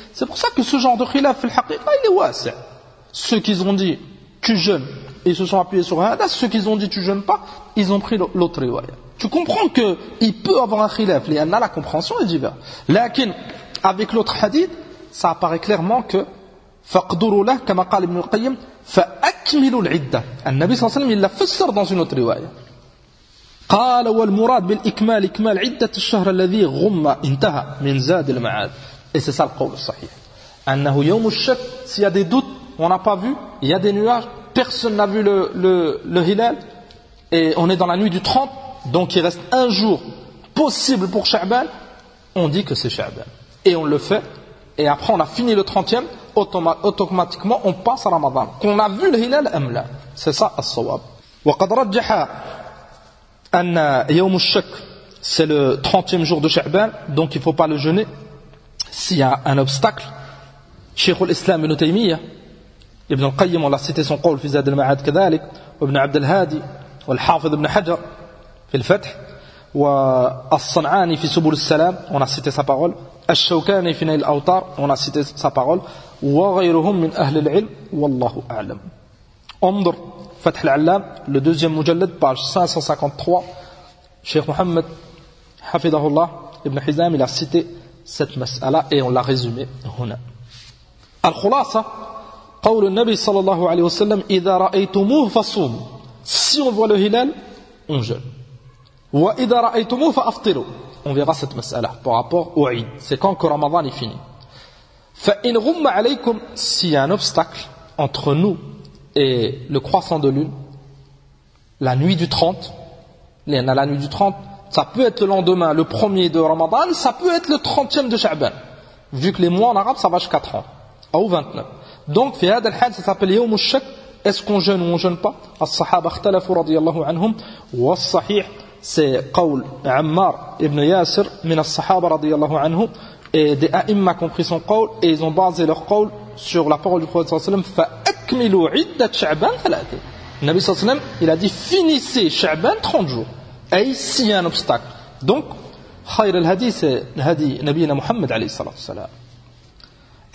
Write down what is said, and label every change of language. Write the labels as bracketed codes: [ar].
[fr] C'est pour ça que ce genre de khilaf fil haqiqa il est wasi'. Ceux qui ont dit tu jeûnes ils se sont appuyés sur hada, ceux qui ont dit tu jeûnes pas ils ont pris l'autre riwaya. Tu comprends que il peut avoir un khilaf, il y en a la compréhension est divers. Lakin avec l'autre hadith ça apparaît clairement que faqduru lah comme a dit Ibn al-Qayyim [ar] فأكملوا العدة. النبي صلى الله عليه وسلم إلا فسر [fr] dans une autre [ar] رواية. قال والمراد بالإكمال إكمال عدة الشهر الذي غم انتهى من زاد المعاد. [fr] Et c'est ça le قول الصحيح. [ar] أنه يوم الشك. [fr] S'il y a des doutes, on n'a pas vu, il y a des nuages, personne n'a vu le hilal, et on est dans la nuit du 30, donc il reste un jour possible pour Sha'ban, on dit que c'est Sha'ban. Et on le fait, et après on a fini le 30e. Automatiquement on passe à Ramadan qu'on a vu le hilal amla. C'est ça as-sawab. [ar] وقد رجح ان يوم الشك [fr] c'est le 30e jour de Sha'ban, donc il ne faut pas le jeûner. S'il y a un obstacle, Cheikh al-Islam ibn Taymiyyah, Ibn al-Qayyim, on l'a cité son qawl, Fizad al-Ma'ad, Kadalik, Ibn Abd al-Hadi, Al-Hafid ibn Hajar, Fil-Fath, Al-San'ani, Fisubul al-Salam, on a cité sa parole, Al-Shawkani, Fina al-Awtar, on a cité sa parole, [ar] Wa ghayruhum min ahli al-ilm, Wallahu a'lam. [fr] Omdur, Fath al-Allam, le deuxième mujallad, page 553, Cheikh Mohammed, Hafidahullah, Ibn Hizam, il a cité cette mas'ala et on l'a résumé هنا. [ar] Al-Khulasa, قول النبي صلى الله عليه وسلم إذا رأيتموه فصوم. [fr] Si on voit le hilal, on jeûne. [ar] وإذا رأيتموه فأفطروا. [fr] On verra cette mas'ala par rapport au Eid. C'est quand que Ramadan est fini. [ar] فإن غم عليكم, [fr] s'il y a un obstacle entre nous et le croissant de lune, la nuit du 30, il y en a la nuit du 30, ça peut être le lendemain, le premier de Ramadan, ça peut être le 30e de Sha'ban. Vu que les mois en arabe, ça va jusqu'à 30. Ou 29. Donc, في هذا الحال, ça s'appelle يوم الشك. Est-ce qu'on jeûne ou on ne jeûne pas? [ar] الصحابة اختلفوا رضي الله عنهم. والصحيح, c'est قول عمار ابن ياسر من الصحابة رضي الله عنهم. [fr] Et des a'imma compris son قول, et ils ont basé leur قول sur la parole du Prophète صلى [ar] فأكملوا عدة شعبان ثلاثة. [fr] Le Nabi sallallahu alayhi wa sallam, il a dit finissez Sha'ban 30 jours. Et ici, il y a un obstacle. Donc, khayr al-hadi, c'est le hadi Nabi Muhammad alayhi sallallahu alayhi wa sallam.